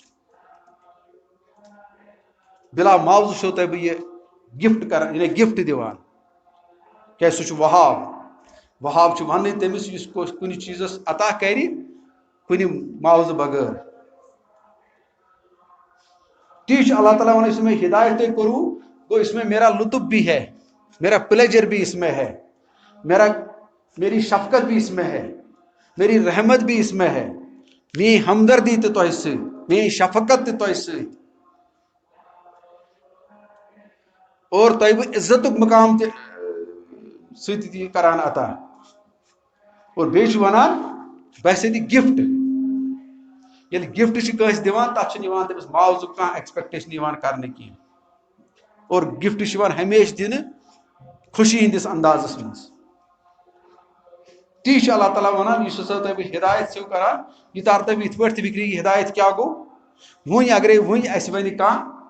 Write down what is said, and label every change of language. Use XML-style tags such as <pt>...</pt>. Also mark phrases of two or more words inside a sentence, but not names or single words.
<ks>بِلا معاوضہٕ چھُو تۄہہِ بہٕ یہِ گفٹ کران یعنی گفٹ دِوان کیازِ سُہ چھُ وہاب وہاب چھُ وَننٕے تٔمِس یُس کُنہِ چیٖزس عطا کرِ کُنہِ معاوضہٕ بغٲر تی چھُ اللہ تعالیٰ وَنان یُس مےٚ ہدایت تۄہہِ کوٚروٕ گوٚو</ks> <ur>اس میں میرا لطف بھی ہے میرا پلیجر بھی اس میں ہے میری شفقت بھی اس میں ہے میری رحمت بھی اس میں ہے</ur> <ks>میٲنۍ ہمدردی تہِ تۄہہِ سۭتۍ</ks> <ur>میٲنۍ شفقت تہِ تۄہہِ سۭتۍ</ur> <ks>اور تۄہہِ بہٕ عزتُک مقام تہِ سۭتۍ تہِ کران عطا اور بیٚیہِ چھُ وَنان بہٕ ہسا دِ گفٹ ییٚلہِ گفٹ چھِ کٲنٛسہِ دِوان تَتھ چھُنہٕ یِوان تٔمِس معاوضُک کانٛہہ ایکسپیکٹیشن یِوان کرنہٕ کینٛہہ اور گفٹ چھُ یِوان ہمیشہٕ دِنہٕ خوشی ہِنٛدِس اندازس منٛز تی چھُ اللہ تعالیٰ وَنان یُس ہسا تۄہہِ بہٕ ہدایت چھُو کران یہِ تار تۄہہِ بہٕ یِتھ پٲٹھۍ تہِ فِکرِ یہِ ہدایت کیٛاہ گوٚو وۄنۍ اگرے وۄنۍ اَسہِ وَنہِ کانٛہہ</ks>